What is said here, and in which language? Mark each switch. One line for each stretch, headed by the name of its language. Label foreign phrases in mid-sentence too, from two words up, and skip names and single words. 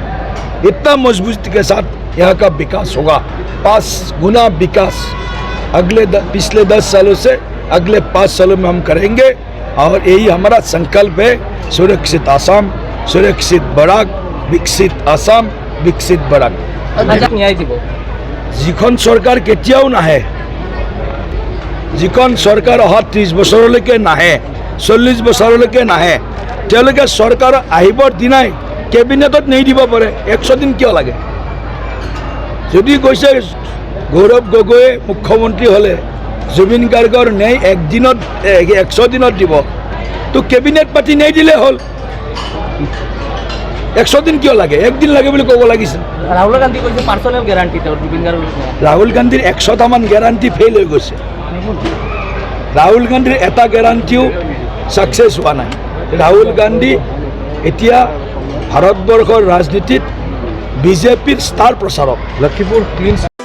Hindi: इतना मजबूती के साथ यहाँ का विकास होगा, 5 गुना विकास अगले पिछले 10 सालों से अगले 5 सालों में हम करेंगे। और यही हमारा संकल्प है, सुरक्षित आसाम, सुरक्षित बराक, विकसित आसाम, विकसित बराक।
Assamese: ন্যায় দিব যিখন চৰকাৰ কেতিয়াও নাহে, যিখন চৰকাৰ অহা 30 বছৰলৈকে নাহে, 40 বছৰলৈকে নাহে, তেওঁলোকে চৰকাৰ আহিবৰ দিনাই কেবিনেটত নেই দিব পাৰে। 100 দিন কিয় লাগে? যদি কৈছে গৌৰৱ গগৈয়ে মুখ্যমন্ত্ৰী হ'লে জুবিন গাৰ্গৰ ন্যায় 100 দিনত দিব, তো কেবিনেট পাতি নেই দিলে হ'ল। 100 দিন কিয় লাগে? 1 দিন লাগে বুলি ক'ব লাগিছিল। রাহুল গান্ধী কৈছে
English: personal guarantee
Assamese: তেওঁৰ জুবিন গাৰ্গৰ ৰাহুল গান্ধীৰ 100টামান গ্যাৰাণ্টি ফেইল হৈ গৈছে। ৰাহুল গান্ধীৰ এটা গ্যাৰাণ্টিও ছাকচেছ হোৱা নাই। ৰাহুল গান্ধী এতিয়া ভাৰতবৰ্ষৰ ৰাজনীতিত বিজেপিৰ ষ্টাৰ প্ৰচাৰক। লখিমপুৰ ক্লিন